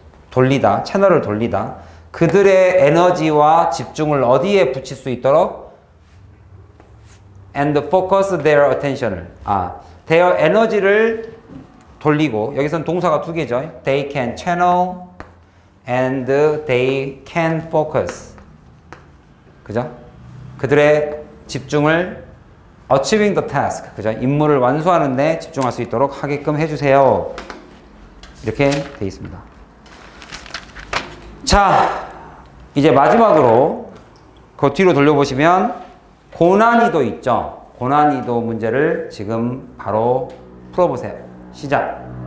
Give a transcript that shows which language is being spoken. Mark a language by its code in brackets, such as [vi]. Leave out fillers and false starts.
[ko] 돌리다. 채널을 돌리다. 그들의 에너지와 집중을 어디에 붙일 수 있도록 [en] and focus their attention [ko] 을. their 에너지를 돌리고 여기서는 동사가 두 개죠. [en] They can channel and they can focus. [ko] 그죠? 그들의 집중을 [en] achieving the task. [ko] 그죠? 임무를 완수하는데 집중할 수 있도록 하게끔 해주세요. 이렇게 돼 있습니다. 자, 이제 마지막으로 그 뒤로 돌려보시면 고난이도 있죠. 고난이도 문제를 지금 바로 풀어보세요. 시작.